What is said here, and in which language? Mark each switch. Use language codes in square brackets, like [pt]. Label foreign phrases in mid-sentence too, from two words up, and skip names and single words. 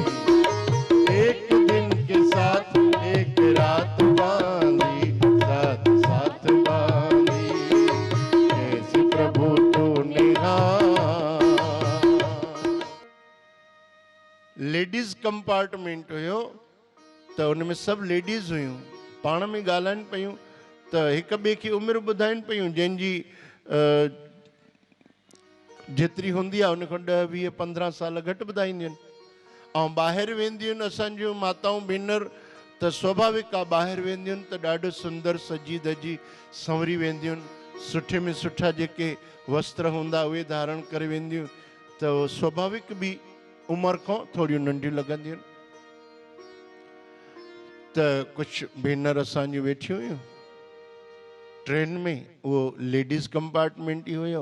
[hi] एक दिन के साथ एक रात बांधी, साथ साथ बांधी। ऐसी प्रभु तूने। [en] ladies compartment [sd] हुयो त उन में सभु लेडीज़ हुयूं, पाण में ॻाल्हाइनि पियूं त हिक ॿिए खे उमिरि ॿुधाइनि पियूं, जंहिंजी जेतिरी हूंदी आहे उन खां 10-20-15 साल घटि ॿुधाईंदियूं आहिनि। ऐं ॿाहिरि वेंदियूं आहिनि असांजियूं माताऊं भेनर त स्वाभाविक आहे, ॿाहिरि वेंदियूं आहिनि त ॾाढो सुंदर सजी धजी संवरी वेंदियूं आहिनि, सुठे में सुठा जेके वस्त्र हूंदा उहे धारण करे वेंदियूं, त स्वाभाविक बि उमिरि खां थोड़ियूं नंढियूं लॻंदियूं आहिनि। त कुझु भेनर असांजियूं वेठियूं हुयूं ट्रेन में, उहो [en] ladies compartment [sd] ई हुयो।